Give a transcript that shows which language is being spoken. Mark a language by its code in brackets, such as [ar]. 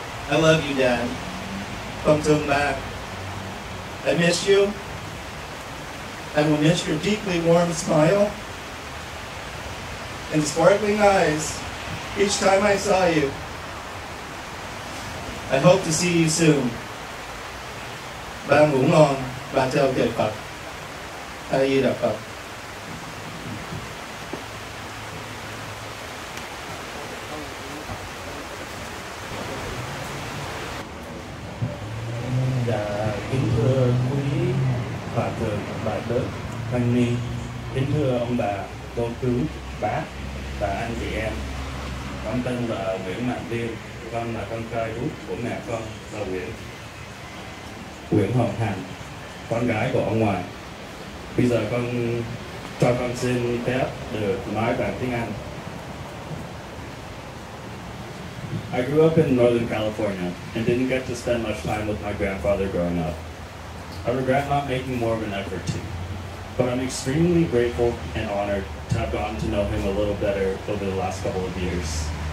[en] I love you, Dad. Come back. I miss you. I will miss your deeply warm smile and sparkling eyes each time I saw you. I hope to see you soon. [vi] Ba ngủ ngon, ba chào trời Phật. A Di Đà Phật. Dạ, kính thưa quý hòa thượng bà tước Khanh ni, kính thưa ông bà, cô chú, bác và anh chị em. Con tên là Nguyễn Viên, con là con trai út của mẹ con là Nguyễn Hồng Hằng, con gái của ông ngoại. Bây giờ con xin phép được nói bằng tiếng Anh. [en] I grew up in Northern California and didn't get to spend much time with my grandfather growing up. I regret not making more of an effort to, but I'm extremely grateful and honored to have gotten to know him a little better over the last couple of years.